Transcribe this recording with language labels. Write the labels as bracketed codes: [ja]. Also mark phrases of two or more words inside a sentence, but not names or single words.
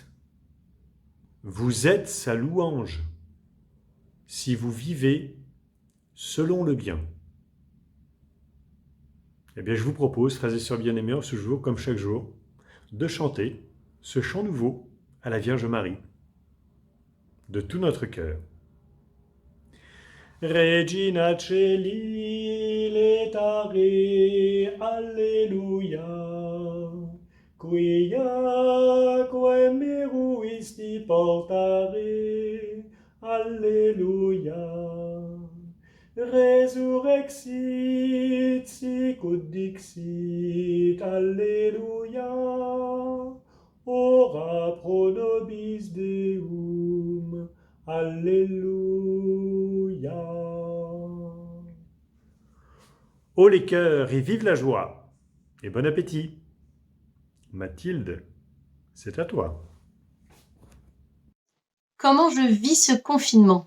[fr] Vous êtes sa louange, si vous vivez selon le bien. Eh bien, je vous propose, frères et sœurs bien-aimés, en ce jour, comme chaque jour, de chanter ce chant nouveau à la Vierge Marie, de tout notre cœur. [la] Regina Celi letare, Alleluia, quia meruisti portare, Alleluia. Resurrexit, sicut dixit, Alleluia. Ora pro nobis Deum, Alléluia. [fr] Haut les cœurs et vive la joie, et bon appétit. Mathilde, c'est à toi. Comment je vis ce confinement?